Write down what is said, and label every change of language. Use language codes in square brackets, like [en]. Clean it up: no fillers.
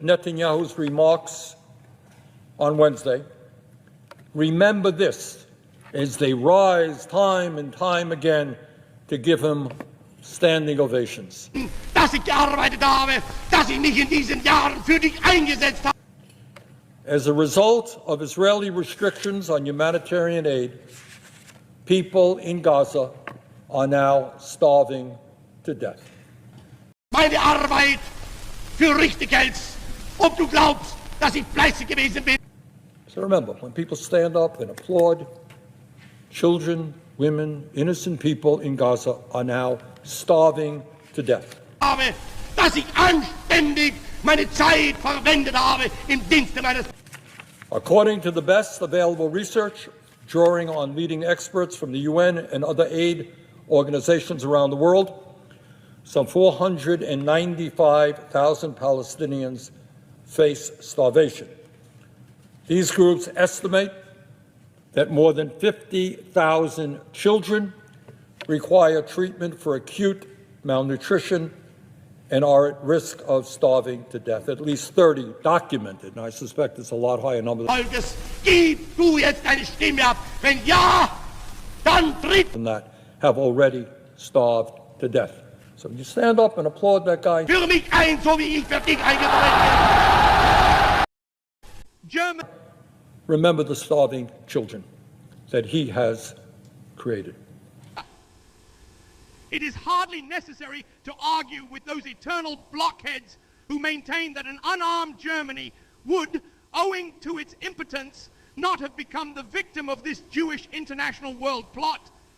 [en] Netanyahu's remarks on Wednesday, remember this as they rise time and time again to give him standing ovations. [de] Dass ich gearbeitet habe, dass ich mich in diesen Jahren für dich eingesetzt habe. [en] As a result of Israeli restrictions on humanitarian aid, people in Gaza are now starving to death. [de] Meine Arbeit für richtig hältst, ob du glaubst, dass ich fleißig gewesen bin. [en] So remember, when people stand up and applaud, children, women, innocent people in Gaza are now starving to death. [de] Habe, dass ich anständig meine Zeit verwendet habe im Dienste meines. [en] According to the best available research, drawing on leading experts from the UN and other aid organizations around the world, some 495,000 Palestinians face starvation. These groups estimate that more than 50,000 children require treatment for acute malnutrition and are at risk of starving to death. At least 30 documented, and I suspect it's a lot higher number [de] Gib du jetzt deine Stimme ab. Wenn ja, dann tritt. [en] Than that have already starved to death. So you stand up and applaud that guy. [de] Für mich ein, so wie ich für dich eingetreten bin. [en] Remember the starving children that he has created. It is hardly necessary to argue with those eternal blockheads who maintain that an unarmed Germany would, owing to its impotence, not have become the victim of this Jewish international world plot.